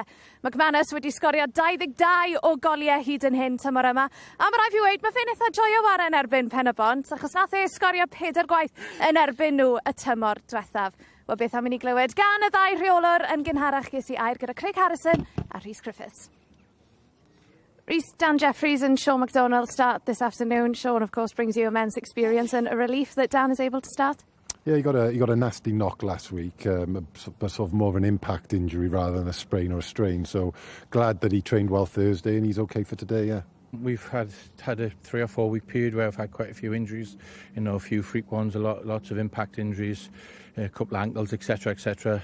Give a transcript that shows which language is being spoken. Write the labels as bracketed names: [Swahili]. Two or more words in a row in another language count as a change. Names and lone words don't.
[Welsh] McManus wedi sgorio 22 o goliau hyd yn hyn tymor yma. A mae rai fi weid, mae fe'n eitha joio war yn erbyn Pen-y-bont, achos nath e sgorio 4 gwaith yn erbyn nhw y tymor diwethaf. Wel beth am I ni glywed gan y 2 rheolwr yn gynharach ges I air gyda Craig Harrison a Rhys Griffiths. [English] Rhys, Dan Jeffries and Sean MacDonald start this afternoon. Sean, of course, brings you immense experience and a relief that Dan is able to start. Yeah, he got a nasty knock last week, but sort of more of an impact injury rather than a sprain or a strain. So glad that he trained well Thursday and he's okay for today, yeah. We've had a 3 or 4 week period where I've had quite a few injuries, a few freak ones, lots of impact injuries, a couple of ankles, etc., etc.